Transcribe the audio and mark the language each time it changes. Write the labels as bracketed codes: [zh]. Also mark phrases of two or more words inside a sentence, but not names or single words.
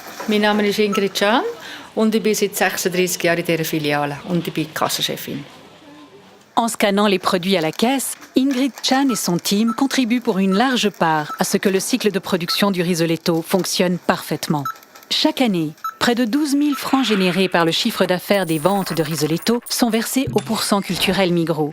[de] Mein Name ist Ingrid Can und ich bin seit 36 Jahren in dieser Filiale und ich bin Kassenchefin. [fr] En scannant les produits à la caisse, Ingrid Chan et son team contribuent pour une large part à ce que le cycle de production du risoletto fonctionne parfaitement. Chaque année, près de 12 000 francs générés par le chiffre d'affaires des ventes de risoletto sont versés au pourcent culturel Migros.